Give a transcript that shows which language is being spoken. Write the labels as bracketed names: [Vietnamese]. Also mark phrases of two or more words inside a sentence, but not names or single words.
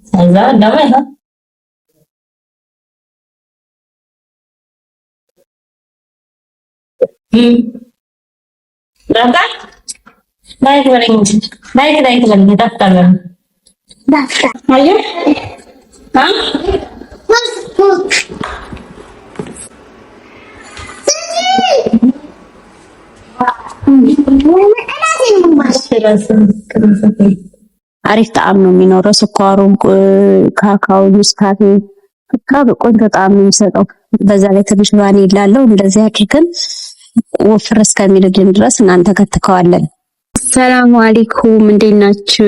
[Vietnamese] Dạ, đúng rồi hả? Ừ. Đó cắt. Đây cái này người ta cần. Hay chứ? Hả? [Amharic] አሪፍ ጣዕም ነው የሚኖረው። ስኳሩም ካካው ኔስካፌ በቃ ቆንጆ ጣዕም ነው የሚሰጠው። በዛ ላይ ትንሽ ቫኒላ አለው። እንደዚህ አድርገን ወፍር እስከሚልልን ድረስ እናንተ ከትከዋለን። [Arabic] سلام عليكم [Amharic] እንዴት ናችሁ?